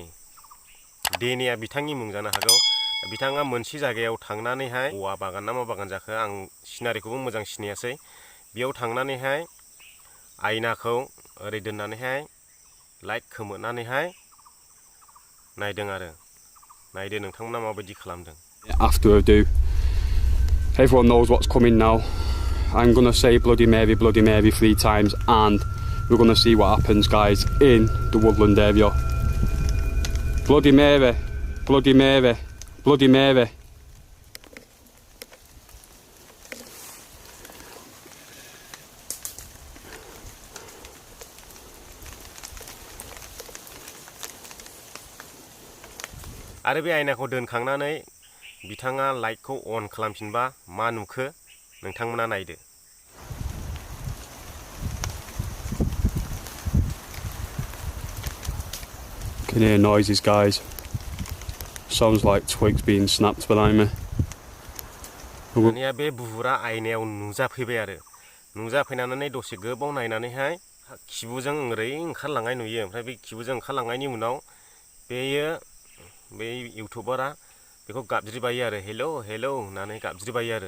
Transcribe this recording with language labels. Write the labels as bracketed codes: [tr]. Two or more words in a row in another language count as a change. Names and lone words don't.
[brx] डेनीया बिथांनि मुं जानो हागौ। बिथाङा मोनसे जायगायाव थांनानैहाय औवा बागान ना मा बागान जाखो आं सिनारिखौबो मोजां सिनायासै। बेयाव थांनानैहाय आयनाखौ ओरै दोननानैहाय लाइट खोमोरनानैहाय नायदों आरो। नायदो नोंथांमोना माबायदि खालामदों। [en] After I do, everyone knows what's coming now. I'm gonna say Bloody Mary 3 times, and we're gonna see what happens, guys, in the woodland area. Bloody Mary, Bloody Mary, Bloody Mary. [brx] आरो बे आयनाखौ दोनखांनानै बिथाङा लाइटखौ अन खालामफिनबा मा नुखो नोंथांमोना नायदो। [en] Can hear noises, guys. Sounds like twigs being snapped behind me. [brx] दानिया बे बुहुरा आयनायाव नुजाफैबाय आरो। नुजाफैनानै दसे गोबाव नायनानैहाय खिबुजों ओरै ओंखारलांनाय नुयो। ओमफ्राय बे खिबुजों ओंखारलांनायनि उनाव बेयो बे इउटुबारा बेखौ गाबज्रिबायो आरो हेलौ हेलौ होननानै गाबज्रिबायो आरो।